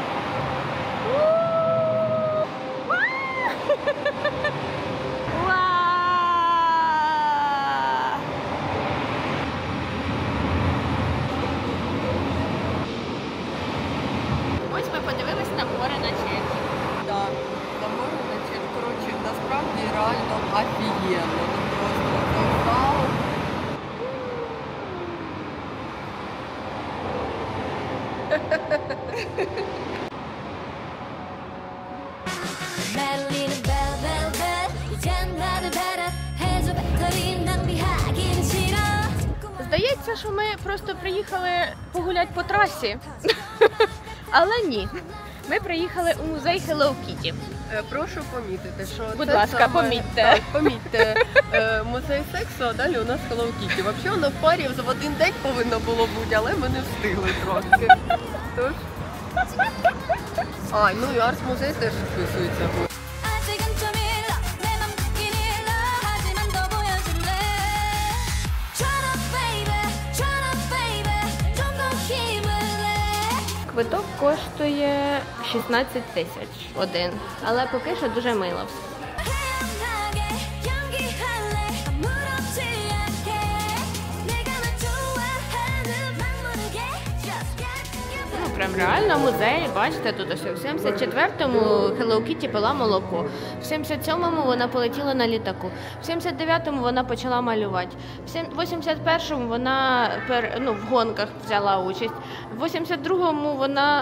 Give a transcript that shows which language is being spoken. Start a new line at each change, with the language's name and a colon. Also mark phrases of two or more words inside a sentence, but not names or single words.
Ukrainian: Ось ми подивились на море на Чехії. Так, на море на Чехії. Коротше, насправді реально офігенно. Ну, просто зал.
Korean: 날리는 벨벨벨 이젠 다들 배려 해줘 배터리 낭비하긴 싫어.
Ukrainian: Здається, що ми просто приїхали погуляти по трасі. Але ні. Ми приїхали у музей Hello Kitty. Прошу помітити, що Будь це ласка, саме- помітьте. Так, помітьте. Музей сексу, а далі у нас Hello Kitty. Взагалі воно в парі в один день повинно було бути, але ми не встигли трохи. Тож... А, ну і арт-музей теж вписується.
Korean: 아직은 좀 일러 내 맘 듣긴 일러 하지만 더 보여줄래.
English: Try to baby
Korean: 좀 더 힘을 내.
Ukrainian: Квиток коштує 16 тисяч один. Але поки що дуже мило.
Korean: 태연하게 연기할래 아무렇지 않게 내가 널 좋아하는 막 모르게
English: Just get
Ukrainian: Ну, прям реально музей, бачите, тут ось в 74-му Hello Kitty пила молоко, в 77-му вона полетіла на літаку, в 79-му вона почала малювати, в 81-му вона в гонках взяла участь, в 82-му вона...